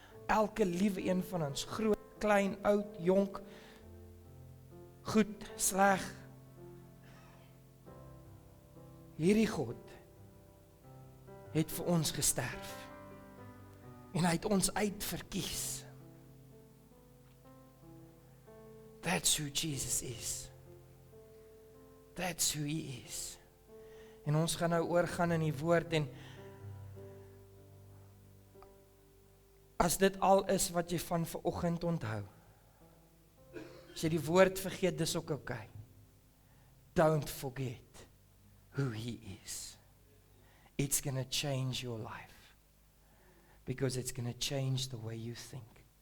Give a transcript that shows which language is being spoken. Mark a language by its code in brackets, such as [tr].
[af] Elke liewe een van ons, groot, klein, oud, jonk, goed, sleg. Hierdie God het vir ons gesterf. En hy het ons uitverkies. [en] That's who Jesus is. That's who he is. [af] En ons gaan nou oorgaan in die woord, en as dit al is wat jy van vanoggend onthou, as jy die woord vergeet, dis ook okay. [en] Don't forget who he is. It's going to change your life. Because it's going to change the way you think.